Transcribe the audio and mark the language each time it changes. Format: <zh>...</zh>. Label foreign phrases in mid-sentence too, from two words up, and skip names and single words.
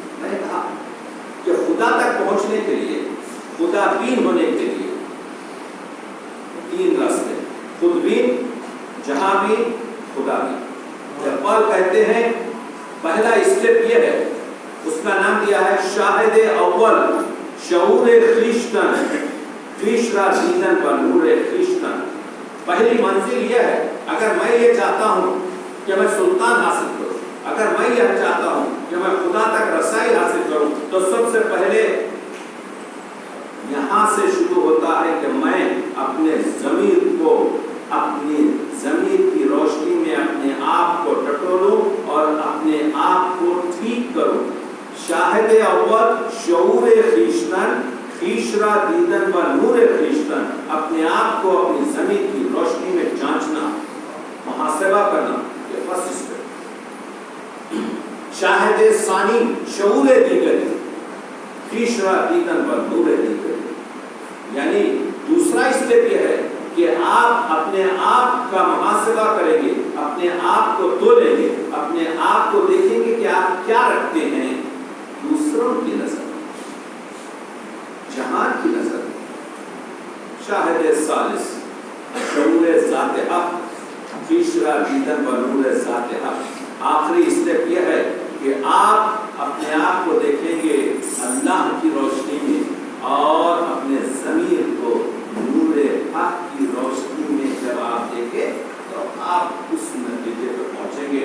<ur>میں نے کہا کہ خدا تک پہنچنے کے لیے، خدا بین ہونے کے لیے 3 راستے: خود بین، جہاں بین، خدا بین. اقبال کہتے ہیں پہلا اسٹیپ یہ ہے، اس کا نام دیا ہے</ur> <fa>شاہد اول شعور خویشتن خویش را دیدن و نور خویشتن.</fa> <ur>پہلی منزل یہ ہے، اگر میں یہ چاہتا ہوں کہ میں سلطان حاصل کروں، اگر میں یہ چاہتا ہوں کہ میں خدا تک رسائی حاصل کروں، تو سب سے پہلے یہاں سے شروع ہوتا ہے کہ میں اپنے ضمیر کو، اپنی ضمیر کی روشنی میں اپنے آپ کو ٹٹولوں اور اپنے آپ کو ٹھیک کروں.</ur> <fa>شاہد اول شعور خویشتن خویش را دیدن و نور خویشتن.</fa> <ur>اپنے آپ کو اپنی ضمیر کی روشنی میں جانچنا، محاسبہ کرنا، یہ</ur> <en>first step.</en> <fa>شاہد ثانی شعور دیگری خویش را دیدن و نور دیگری.</fa> <ur>یعنی دوسرا اسٹیپ یہ ہے کہ آپ اپنے آپ کا محاسبہ کریں گے، اپنے آپ کو تولیں گے، اپنے آپ کو دیکھیں گے کہ آپ کیا رکھتے ہیں دوسروں کی نظر، جہان کی نظر.</ur> <fa>شاہد ثالث شعور ذات حق خویش را دیدن و نور ذات حق.</fa> <ur>آخری اسٹیپ یہ ہے کہ آپ اپنے آپ کو دیکھیں گے اللہ کی روشنی میں اور اپنے ضمیر کو نور حق کی روشنی میں جب آپ دیکھیں تو آپ اس نتیجے پر پہنچیں گے.</ur>